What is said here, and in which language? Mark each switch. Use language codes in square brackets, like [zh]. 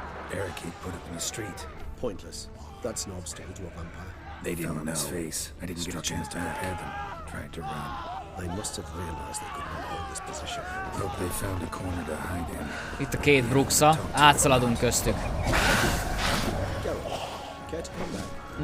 [en] Barricade put up in the street. Pointless. That's no obstacle to a vampire. They didn't know. His face. I didn't get a chance to repair them. Tried to run. They must have realized they could not hold this position. Hope they found a corner to hide in. [hu] Itt a két Bruxa, átszaladunk köztük. [en] Geralt, care to come back?